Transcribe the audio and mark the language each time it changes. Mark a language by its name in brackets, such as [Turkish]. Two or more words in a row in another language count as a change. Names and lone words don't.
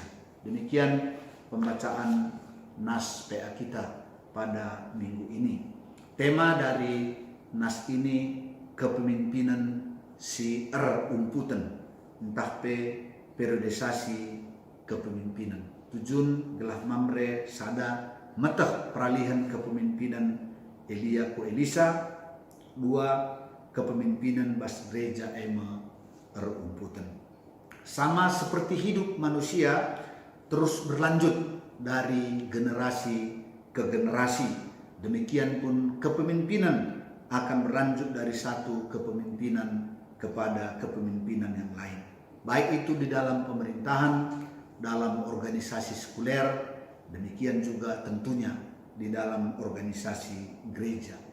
[Indonesian] Demikian pembacaan nas PA kita pada minggu ini. Tema dari nas ini kepemimpinan si umputan entah periodisasi kepemimpinan. [Batak Karo] Tujuan gelah mamre sada metah peralihan kepemimpinan Elia ku Elisa, dua kepemimpinan bas gereja ema umputan. [Indonesian] Sama seperti hidup manusia terus berlanjut dari generasi ke generasi, demikian pun kepemimpinan akan berlanjut dari satu kepemimpinan kepada kepemimpinan yang lain. Baik itu di dalam pemerintahan, dalam organisasi sekuler, demikian juga tentunya di dalam organisasi gereja.